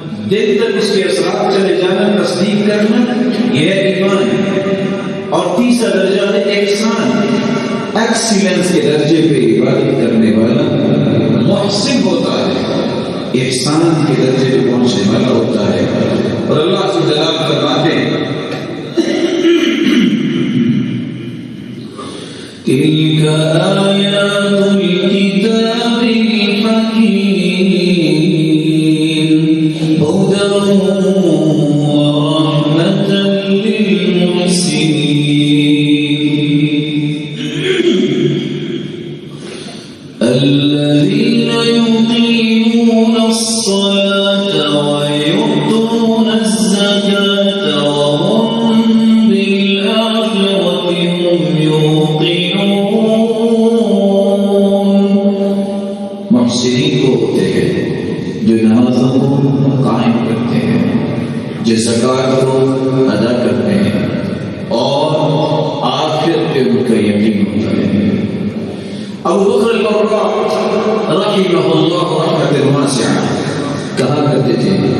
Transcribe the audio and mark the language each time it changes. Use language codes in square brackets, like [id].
[ur] دل تک اس کے اثرات چلے جانا، تصدیق کرنا، یہ ہے ایمان۔ اور تیسرا درجہ ہے احسان، ایکسیلنس کے درجے پہ عبادت کرنے والا محسن ہوتا ہے، احسان کے درجے پہ پہنچنے والا ہوتا ہے۔ اور اللہ سے جلال فرماتے ہیں [ar] تلك آيات الكتاب الحكيم هدى ورحمة للمحسنين الذين يقيمون الصلاة ويؤتون الزكاة وهم بالآخرة هم يوقنون۔ [ur] محسنین کو ہوتے ہیں جو نمازوں کو قائم کرتے ہیں، جو زکوٰۃ کو ادا کرتے ہیں، اور آخرت پہ ان کا یقین ہوتا ہے۔ ابو بکر البراء رحمہ اللہ رحمۃ واسعہ کہا کرتے تھے